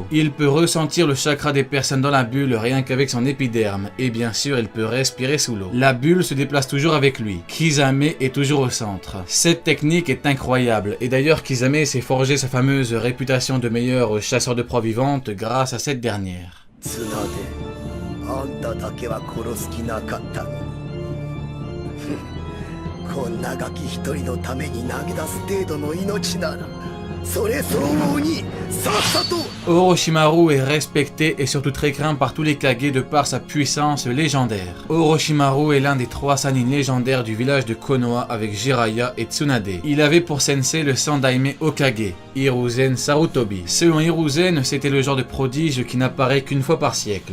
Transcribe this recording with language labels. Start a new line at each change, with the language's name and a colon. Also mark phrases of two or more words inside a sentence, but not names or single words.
French: Il peut ressentir le chakra des personnes dans la bulle rien qu'avec son épiderme et bien sûr il peut respirer sous l'eau. La bulle se déplace toujours avec lui. Kisame est toujours au centre. Cette technique est incroyable et d'ailleurs Kisame s'est forgé sa fameuse réputation de meilleur chasseur de proies vivantes grâce à cette dernière.
Japanese: あんただけは殺す気なかったの。こんなガキ一人のために投げ出す程度の命なら、それ相応にさっさと。
French: Orochimaru est respecté et surtout très craint par tous les Kage de par sa puissance légendaire. Orochimaru est l'un des 3 Sannin légendaires du village de Konoha avec Jiraiya et Tsunade. Il avait pour sensei le Sandaime Hokage, Hiruzen Sarutobi. Selon Hiruzen, c'était le genre de prodige qui n'apparaît qu'une fois par siècle.